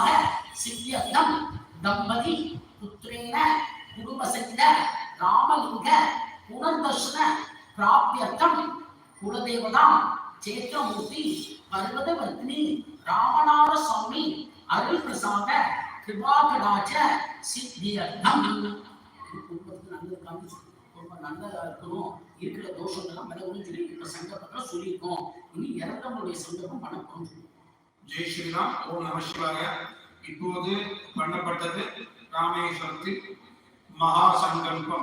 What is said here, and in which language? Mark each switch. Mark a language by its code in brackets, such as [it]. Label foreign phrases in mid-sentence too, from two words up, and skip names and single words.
[sa] सिद्ध्यर्थम दंपति पुत्रेण कुटुंबसहित रामलिंग पुनर्दर्शन प्राप्त्यर्थम कुलदेवता चैत्रमूर्ति पर्वतवर्तिनी रामनाथ स्वामी अरुள் प्रसाद कृपा कटाक्ष सिद्ध्यर्थम [ta] குடும்பத்துக்கு நல்ல காமிச்சு குடும்பம் நல்லதா இருக்கணும் இருக்கிற தோஷங்கள்லாம் விலகணும்னு சொல்லி இப்ப சங்கல்பத்தில் சொல்லியிருக்கோம். இனி இறந்தவங்களுடைய சங்கல்பம் பண்ண போறோம். [hi] जय श्रीराम. [sa] ॐ नम शिवाय. [ta] இப்போது பண்ணப்பட்டது ராமேஸ்வரத்தில் மகா சங்கல்பம்.